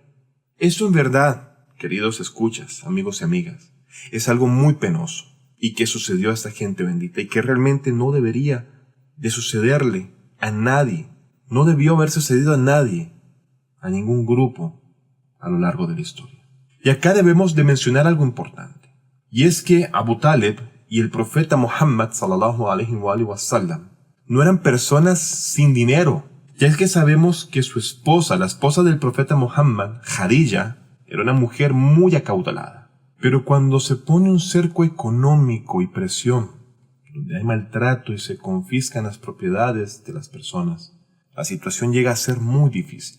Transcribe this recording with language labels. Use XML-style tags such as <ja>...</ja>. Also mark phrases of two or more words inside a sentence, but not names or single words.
<es>Eso en verdad, queridos escuchas, amigos y amigas, es algo muy penoso y que sucedió a esta gente bendita y que realmente no debería de sucederle a nadie. No debió haber sucedido a nadie, a ningún grupo a lo largo de la historia. Y acá debemos de mencionar algo importante, y es que Abu Talib y el profeta Muhammad</es> <ar>صلى الله عليه وسلم</ar> <es>no eran personas sin dinero, ya es que sabemos que su esposa, la esposa del profeta Muhammad, Khadija, era una mujer muy acaudalada. Pero cuando se pone un cerco económico y presión, donde hay maltrato y se confiscan las propiedades de las personas, la situación llega a ser muy difícil.</es>